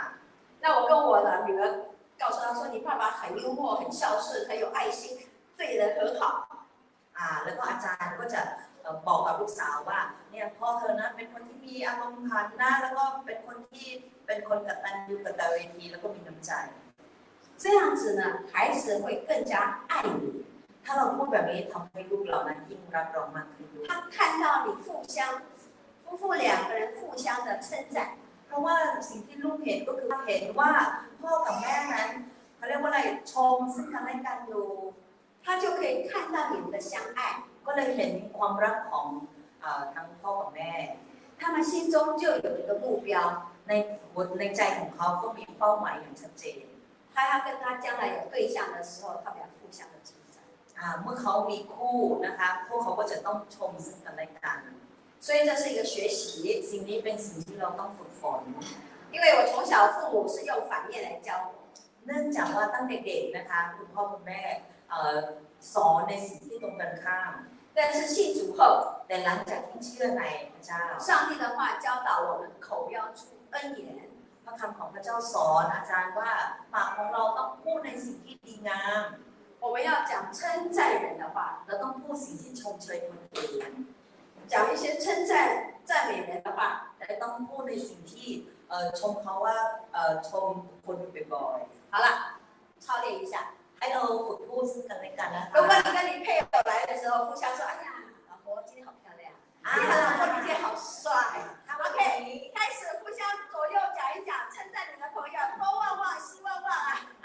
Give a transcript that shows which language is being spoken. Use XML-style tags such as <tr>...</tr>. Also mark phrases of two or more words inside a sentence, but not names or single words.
<zh>那我跟我的女儿告诉她说：“你爸爸很幽默，很孝顺，很有爱心，对人很好。”</zh> <th>แล้วก็อาจารย์ก็จะบอกกับลูกสาวว่าเนี่ยพ่อเธอนะเป็นคนที่มีอารมณ์ขันนะแล้วก็เป็นคนที่เป็นคนกตัญญูกตเวทีแล้วก็มีน้ำใจ</th> <zh>这样子呢，孩子会更加爱你。</zh> <th>ถ้าเราพูดแบบนี้ทำให้ลูกเรานั้นยิ่งรักเรามากขึ้นด้วย</th> <zh>他看到你夫妇两个人互相的称赞，</zh> <th>เพราะว่าสิ่งที่ลูกเห็นก็คือเห็นว่าพ่อกับแม่นั้นเขาเรียกว่าอะไรชมซึ่งกันและกันอยู่</th> <zh>他就可以看到你们的相爱，</zh> <th>ก็เลยเห็นความรักของทั้งพ่อกับแม่</th> <zh>他们心中就有一个目标，</zh> <th>ในใจของเขาก็มีเป้าหมายอย่างชัดเจน</th> <zh>他要跟他将来有对象的时候，他们要互相的称赞。</zh> <th>เมื่อเขามีคู่นะคะพวกเขาก็จะต้องชมซึ่งกันและกัน</th> <zh>所以这是一个学习，</zh> <th>สิ่งนี้เป็นสิ่งที่เราต้องฝึกฝน</th> <zh>因为我从小父母是用反面来教我，</zh> <th>เนื่องจากว่าตั้งเด็กๆนะคะคุณพ่อคุณแม่สอนในสิ่งที่ตรงกันข้าม</th> <zh>但是信主后，</zh> <th>แต่หลังจากที่เชื่อในพระเจ้า</th> <zh>上帝的话教导我们口要出恩言，</zh> <th>พระคำของพระเจ้าสอนอาจารย์ว่าปากของเราต้องพูดในสิ่งที่ดีงาม</th> <zh>我们要讲称赞人的话，</zh> <th>เราต้องพูดสิ่งที่ชมเชยคนอื่น</th> <zh>讲一些赞美人的话，</zh> <th>แต่ต้องพูดในสิ่งที่ชมเขาว่าชมคนบ่อย</th> <zh>好了，操练一下。</zh> <th>ๆให้เราฝึกพูดซึ่งกันและกันนะคะ</th> <zh>如果你跟你配偶来的时候，互相说：“哎呀，老婆今天好漂亮，哎呀，老婆你今天好帅。” OK， 开始互相左右讲一讲，称赞你的朋友多旺旺，希望旺啊！</zh>